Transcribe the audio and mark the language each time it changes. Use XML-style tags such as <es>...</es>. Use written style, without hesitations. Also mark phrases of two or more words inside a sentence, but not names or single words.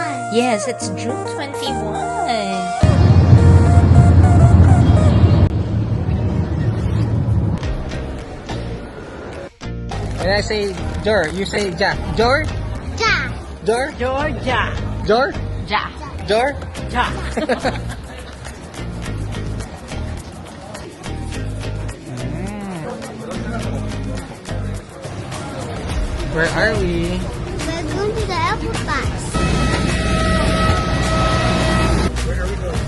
<en>Yes, it's June 21. When I say Jor, you say Ja. Jor? Ja. Jor? Georgia. Jor? Ja. Jor? Ja. Where are we? We're going to the airport, guys. Where are we going?</en>